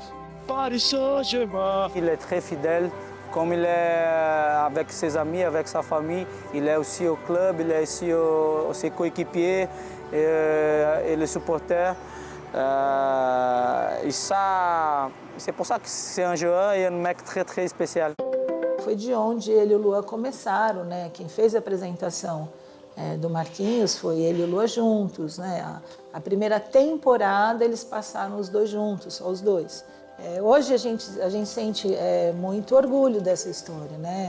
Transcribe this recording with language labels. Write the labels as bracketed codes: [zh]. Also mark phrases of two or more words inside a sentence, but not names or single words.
[fr] Paris Saint-Germain. Il est très fidèle, comme il est avec ses amis, avec sa famille, il est aussi au club, il est aussi ses coéquipiers et les supporters. Et ça, c'est pour ça que c'est un joueur et un mec très très spécial. [pt] Foi de onde ele e o Luan começaram, né? Quem fez a apresentação do Marquinhos foi ele e o Luan juntos, né? A primeira temporada eles passaram os 2 juntos, só os 2. Hoje a gente sente muito orgulho dessa história, né?